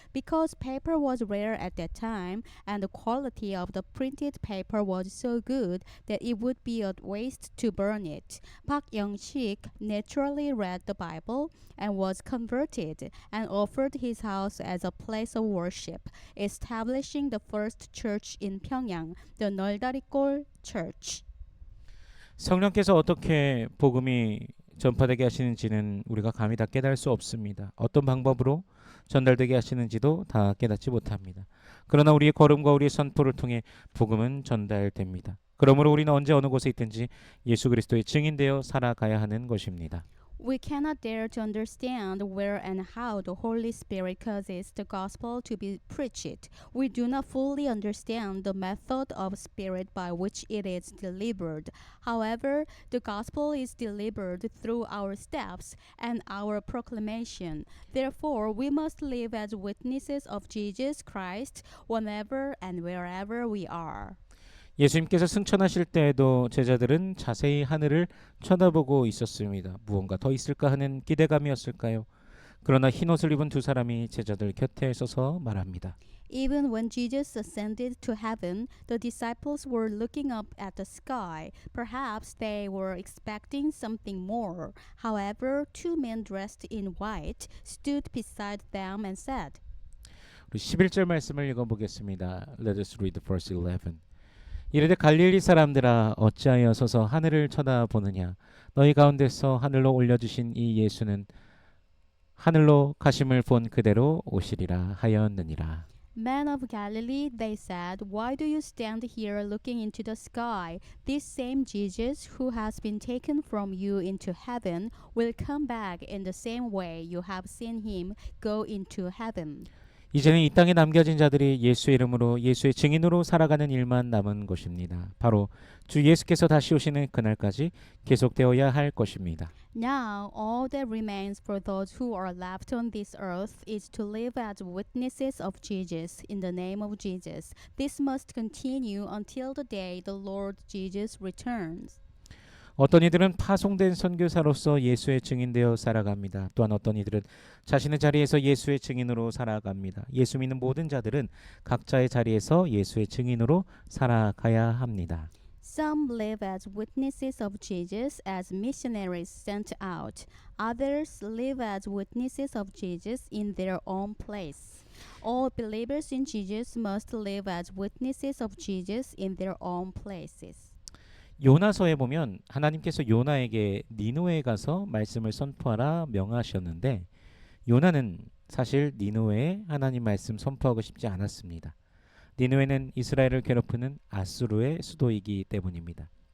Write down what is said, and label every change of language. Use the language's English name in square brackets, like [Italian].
[English] Because paper was rare at that time and the quality of the printed paper was so good that it would be a waste to burn it. Park Young-sik naturally read the Bible and was converted and offered his house as a place of worship, establishing the first church in Pyongyang, the 널다리골 Church. [Korean] 성령께서 어떻게 복음이 전파되게 하시는지는 우리가 감히 다 깨달을 수 없습니다. 어떤 방법으로 전달되게 하시는지도 다 깨닫지 못합니다. 그러나 우리의 걸음과 우리의 선포를 통해 복음은 전달됩니다. 그러므로 우리는 언제 어느 곳에 있든지 예수 그리스도의 증인되어 살아가야 하는 것입니다. [English] We cannot dare to understand where and how the Holy Spirit causes the gospel to be preached. We do not fully understand the method of spirit by which it is delivered. However, the gospel is delivered through our steps and our proclamation. Therefore, we must live as witnesses of Jesus Christ whenever and wherever we are. [Korean] 예수님께서 승천하실 때에도 제자들은 자세히 하늘을 쳐다보고 있었습니다. 무언가 더 있을까 하는 기대감이었을까요? 그러나 흰옷을 입은 두 사람이 제자들 곁에 서서 말합니다. [English] Even when Jesus ascended to heaven, the disciples were looking up at the sky. Perhaps they were expecting something more. However, two men dressed in white stood beside them and said, [Korean] 우리 11절 말씀을 읽어보겠습니다. [English] Let us read the verse 11. [Korean] 이르되 갈릴리 사람들아 어찌하여 서서 하늘을 쳐다보느냐 너희 가운데서 하늘로 올려주신 이 예수는 하늘로 가심을 본 그대로 오시리라 하였느니라. [English] Men of Galilee, they said, why do you stand here looking into the sky? This same Jesus who has been taken from you into heaven will come back in the same way you have seen him go into heaven. [Korean] 이제는 이 땅에 남겨진 자들이 예수의 이름으로 예수의 증인으로 살아가는 일만 남은 것입니다. 바로 주 예수께서 다시 오시는 그날까지 계속되어야 할 것입니다. [English] Now, all that remains for those who are left on this earth is to live as witnesses of Jesus in the name of Jesus. This must continue until the day the Lord Jesus returns. [Korean] 어떤 이들은 파송된 선교사로서 예수의 증인되어 살아갑니다. 또한 어떤 이들은 자신의 자리에서 예수의 증인으로 살아갑니다. 예수 믿는 모든 자들은 각자의 자리에서 예수의 증인으로 살아가야 합니다. [English] Some live as witnesses of Jesus as missionaries sent out. Others live as witnesses of Jesus in their own place. All believers in Jesus must live as witnesses of Jesus in their own places. [Korean] 요나서에 보면 하나님께서 요나에게 니느웨에 가서 말씀을 선포하라 명하셨는데 요나는 사실 니느웨에 하나님 말씀 선포하고 싶지 않았습니다. 니느웨는 이스라엘을 괴롭히는 아수르의 수도이기 때문입니다.